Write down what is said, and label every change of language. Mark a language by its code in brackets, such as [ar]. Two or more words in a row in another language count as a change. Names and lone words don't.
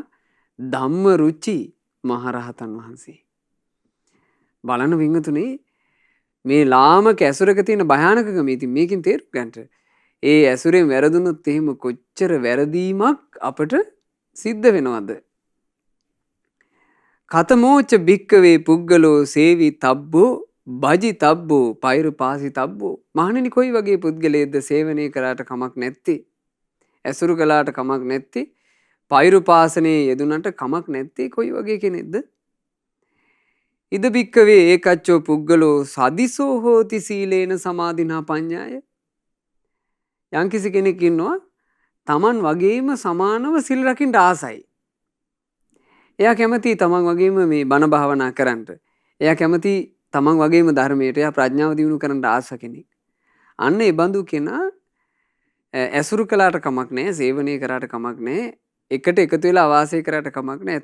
[si] ධම්මරුචි මහරහතන් වහන්සේ. බලන්න වින්තුනේ මේ ලාමක ඇසුරක තියෙන භයානකකම ඉතින් මේකෙන් තේරුම් ගන්නට. ඒ ඇසුරෙන් වැරදුනොත් එහෙම කොච්චර වැරදීමක් අපට සිද්ධ වෙනවද? [pi] කතමෝච භික්කවේ පුද්ගලෝ සේවි තබ්බෝ බජි තබ්බෝ පෛරුපාසි තබ්බෝ. [si] මහණෙනි කොයි වගේ පුද්ගලයෙක්ද සේවනය කළාට කමක් නැත්තේ? ඇසුරු කළාට කමක් නැත්තේ? පෛරුපාසනයේ යෙදුනට කමක් නැත්තේ කොයි වගේ කෙනෙක්ද? [pi] ඉද භික්කවේ ඒකච්චෝ පුද්ගලෝ සදිසෝ හෝති සීලේන සමාධිනා පඤ්ඤාය. [si] යම්කිසි කෙනෙක් ඉන්නවා තමන් වගේම සමානව සිල් රකින්න ආසයි. එයා කැමති තමන් වගේම මේ බණ භාවනා කරන්නට. එයා කැමති තමන් වගේම ධර්මයට එයා ප්‍රඥාව දියුණු කරන්න ආස කෙනෙක්. අන්න ඒ බඳු කෙනා ඇසුරු කළාට කමක් නැහැ, සේවනය කරාට කමක් නැහැ, එකට එකතු වෙලා ආවාසය කරාට කමක් නැහැ.